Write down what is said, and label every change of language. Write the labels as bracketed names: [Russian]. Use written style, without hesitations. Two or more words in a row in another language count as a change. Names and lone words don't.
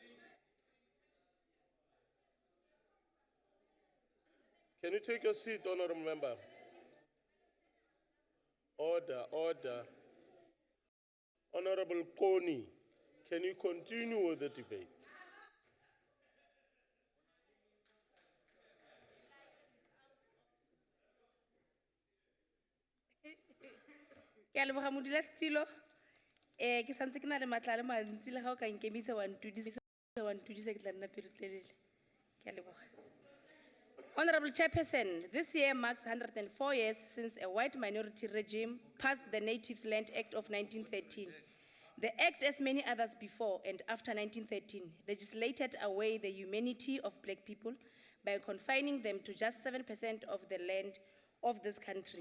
[English] Can you take your seat, honorable member? Order, order. Honorable Koni, can you continue with the debate? [Tswana] Ke a leboga modulasetilo. Ke santse ke na le matla a le mantsi le ga o ka nkemisa wa ntudisa ke tla nna pelotelele. Ke a leboga. [English] Honorable Chairperson, this year marks 104 years since a white minority regime passed the Natives Land Act of 1913. The act, as many others before and after 1913, legislated away the humanity of black people by confining them to just 7% of the land of this country.